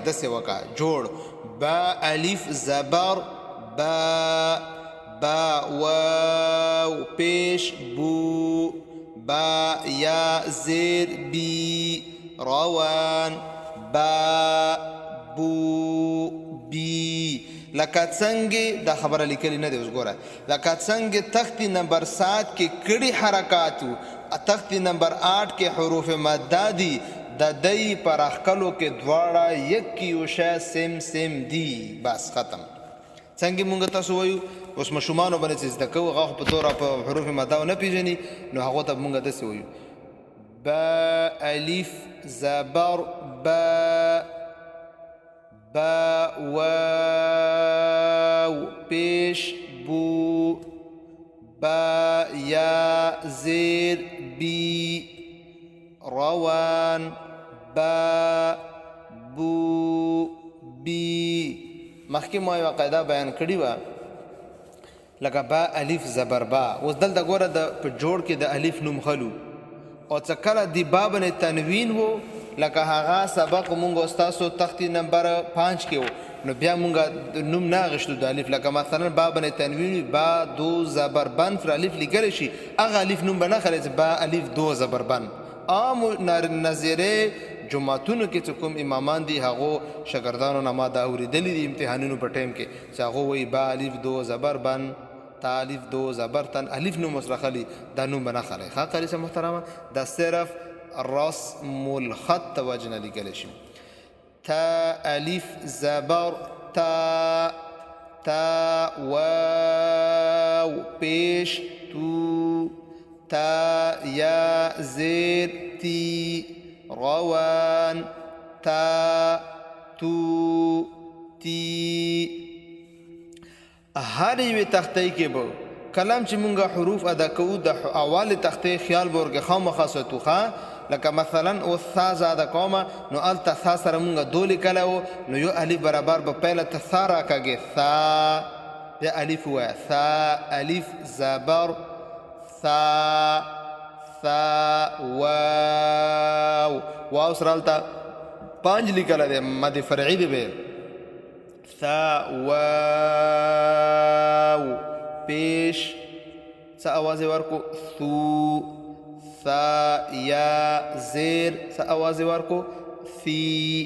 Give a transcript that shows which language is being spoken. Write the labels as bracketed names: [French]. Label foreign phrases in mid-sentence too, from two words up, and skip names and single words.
[Pashto] دسے وکا جوڑ، با الف زبر با، با واو پیش بو، با یا زیر بی، روان با بو بی. لکه څنګه دا خبره لیکلی نه دی، اوس ګوره، لکه څنګه تختی نمبر 7 کې کړي حرکاتو، تختی نمبر 8 کې حروف مدہ دی، د دی پر اخکلو کې دواړه یک یو شی [English] same same [Pashto] دی. بس ختم. څنګه مونږ تاسو وایو، اوس ماشومانو باندې چې زده کوو، هغه په دوره په حروف مدہ نه پیژني، نو هغو ته مونږ داسې وایو با الف زبر با، با واو پیش بو، با یا زیر بی، روان با بو بی. مخکې ما یوه قاعده بیان کړې وه، لکه با الف زبر با. اوس دلته ګوره په جوړ کې د الف نوم خلو، او څه کله د با باندې تنوین و، لکه هغه سبق مونږ استاسو تختی نمبر 5 کې و، نو بیا مونږ نوم نه اخیستو د الف، لکه مثلا با باندې تنوین وي، با دو زبر بند پر الف لیکلی شي، هغه الف نوم به نه خلی چې با الف دو زبر بند. عام نظیره جماعتونو کې چې کوم امامان دي، هغو شاګردانو نه ما دا اورېدلي دي امتحانونو په ټایم کې، چې هغو وایي با الف دو زبر بند، تا الف دو زبر تن، الف نوم اوس راخلي، دا نوم به نه خلی. ښه قاري صاحب محترمه، دا صرف رسم الخط توجه نه لیکلی شي. تا الف زبر تا، تا واو پیش تو، تا یا زیر تی روان تا تو تی. هر یوې تختې کې به کلام چې مونږه حروف ادا کوو د اول تختې خیال به ورکې خامخا ساتو ښه. لکه مثلا اوس ثا زاده کومه نو هلته ثا سره مونږه دو لیکلی و نو یو الف برابر به پیله ته ثا راکاږې ثا بیا الف ووایه ثا الف زبر ثا ثا واو واو سره هلته پانچ لیکلی دی مد فرعي دی به ثا واو پیش څه آواز ورکو ثو ثا یا زیر څه آواز ورکو ثی.